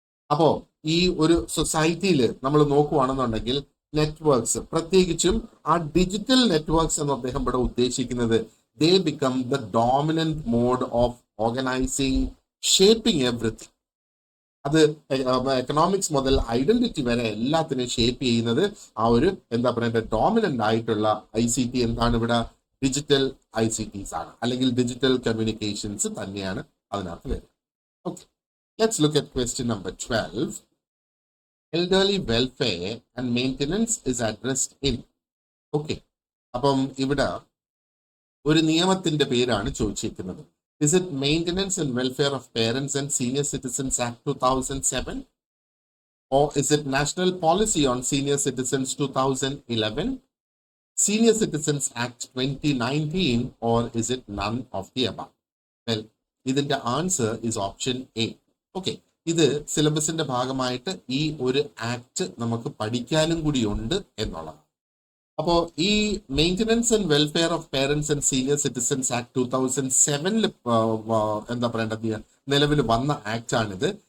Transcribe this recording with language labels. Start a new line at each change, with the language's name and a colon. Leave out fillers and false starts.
Malayalam: അപ്പോ ഈ ഒരു സൊസൈറ്റിയിൽ നമ്മൾ നോക്കുവാണെന്നുണ്ടെങ്കിൽ നെറ്റ്വർക്ക്സ്, പ്രത്യേകിച്ചും ആ ഡിജിറ്റൽ നെറ്റ്വർക്ക്സ് എന്ന് അദ്ദേഹം ഇവിടെ ഉദ്ദേശിക്കുന്നത്,
English: They become the dominant mode of organising, shaping everything.
Malayalam: അത് എക്കണോമിക്സ് മുതൽ ഐഡന്റിറ്റി വരെ എല്ലാത്തിനും ഷേപ്പ് ചെയ്യുന്നത് ആ ഒരു എന്താ പറയുക ഡോമിനന്റ് ആയിട്ടുള്ള ICT എന്താണ് ഇവിടെ? ഡിജിറ്റൽ ICTs ആണ്, അല്ലെങ്കിൽ ഡിജിറ്റൽ കമ്മ്യൂണിക്കേഷൻസ് തന്നെയാണ് അതിനകത്ത് വരുന്നത്.
English: Okay, let's look at question number 12. Elderly welfare and maintenance is addressed in.
Malayalam: Okay, അപ്പം ഇവിടെ ഒരു നിയമത്തിന്റെ പേരാണ് ചോദിച്ചിരിക്കുന്നത്.
English: Is it Maintenance and Welfare of Parents and Senior Citizens Act 2007? Or is it National Policy on Senior Citizens 2011? Senior Citizens Act 2019? Or is it none of the above? Well,
Malayalam: ഇതിന്റെ
English: Answer is option A.
Malayalam: Okay, ഇത് സിലബസിന്റെ ഭാഗമായിട്ട് ഈ ഒരു act നമുക്ക് പഠിക്കാനും കൂടി ഉണ്ട് എന്നുള്ളതാണ്. അപ്പോ ഈ maintenance and welfare of parents and senior citizens act 2007 എന്താ പറയേണ്ടത് നിലവിൽ വന്ന ആക്ട് ആണിത്.